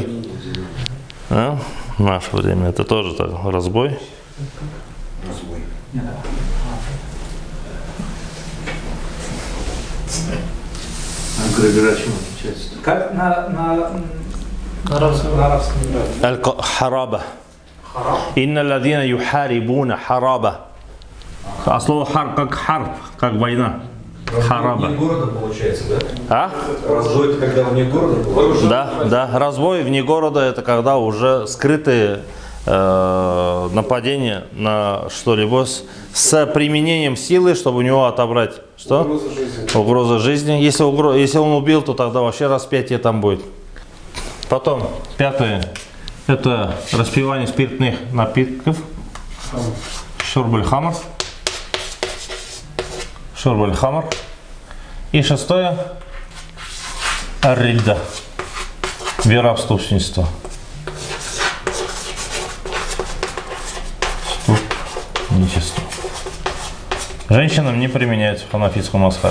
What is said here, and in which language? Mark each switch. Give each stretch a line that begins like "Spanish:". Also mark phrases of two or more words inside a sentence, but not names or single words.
Russian: А? В наше время это тоже так, разбой. Грабежа чем отличается? Как на Арабском. арабском языке? Аль-хараба.
Arabic: إن الذين يحاربون حرابة.
Russian: А слово хар как харб, как война. Хараба. Вне города получается, да? А? Разбой это когда вне города было? Да. Разбой вне города это когда уже скрытые нападения на что-либо с применением силы, чтобы у него отобрать. Что? Угроза жизни. Угроза жизни. Если он убил, то тогда вообще распятие там будет. Потом, пятое, это распивание спиртных напитков.
Arabic: شرب الخمر. شرب الخمر.
Russian: И шестое, ар-ридда. Вероотступничество. Нечисто. Женщинам не применяется в ханафитском мазхабе.